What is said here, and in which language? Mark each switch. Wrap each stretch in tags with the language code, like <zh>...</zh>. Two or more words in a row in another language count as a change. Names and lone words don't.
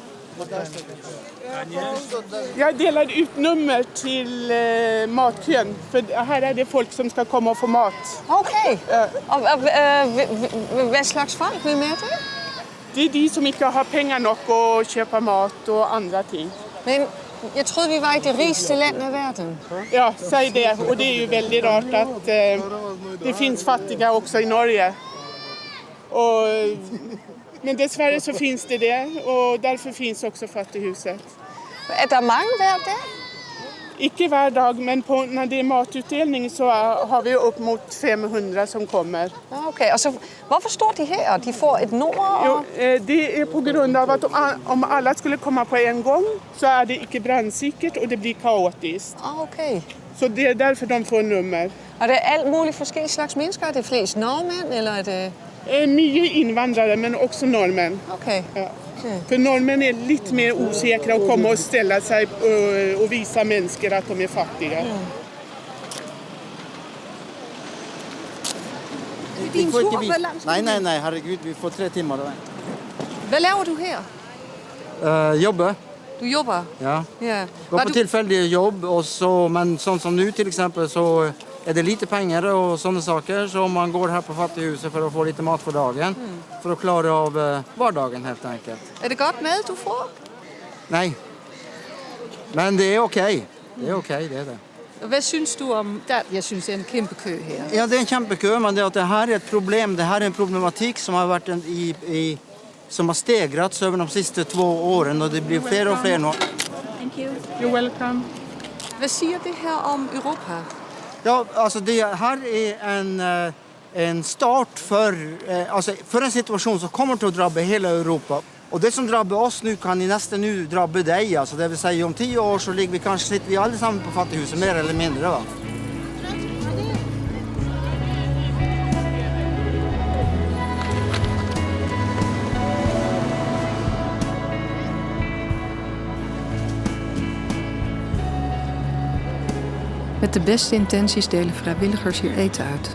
<sv>Jag delar ut nummer till matkön, för här är det folk som ska komma och få mat. Okay.</sv> <da>Hvad slags folk vil med det?</da> <sv>Det är de som inte har pengar nog att köpa mat och andra ting.</sv> <da>Men jeg troede, vi var i det rigeste land i verden.</da> <sv>Ja, säg det. Och det är ju väldigt rart att det finns fattiga också i Norge. Men dessvärre så finns det och därför finns också fattighuset.</sv> <da>Er der mange hver dag? Ikke hver dag,</da> <sv>men när det är matutdelning så har vi upp mot 500 som kommer.</sv> <da>Okay, og så hvorfor står de her? De får et nummer?</da> <sv>Jo, det är på grund av att om alla skulle komma på en gång så är det inte brandsikkert och det blir kaotiskt. Okay. Så det är därför de får nummer.</sv> <da>Og det er alt muligt forskellige slags mennesker? Er det flest nordmænd, eller er det...</da> <sv>Mycket invandrare, men också norrmän. Okay. Ja. För norrmän är lite mer osäkra att komma och ställa sig och visa människor att de är fattiga. Nej, herregud, vi får 3 timmar.</sv> <da>Hvad laver du her?</da> <no>Jobbe. Du jobber? Ja. Ja.</no> <sv>Går på tillfällig jobb, och så, men sånt som nu till exempel så är det lite pengar och sådana saker. Så man går här på fattighuset för att få lite mat för dagen. För att klara av vardagen helt enkelt.</sv> <da>Er det godt mad, du får?</da> <sv>Nej. Men det är okej. Det är okej, det är det.</sv> <da>Hvad synes du om... Jeg synes, det er en kæmpe kø her.</da> <sv>Ja, det är en kjempekö, men det, att det här är ett problem. Det här är en problematik som har varit som har stegrats över de sista 2 åren, och det blir fler och fler nu.</sv> <en>Thank you. You're welcome.</en> <da>Hvad siger det her om Europa?</da> <sv>Ja, alltså det här är en start för en situation som kommer att drabba hela Europa. Och det som drabbar oss nu kan i nästan nu drabba dig. Alltså det vill säga om 10 år så sitter vi allesammans på fattighuset mer eller mindre, va?</sv> <nl>Met de beste intenties delen vrijwilligers hier eten uit.</nl>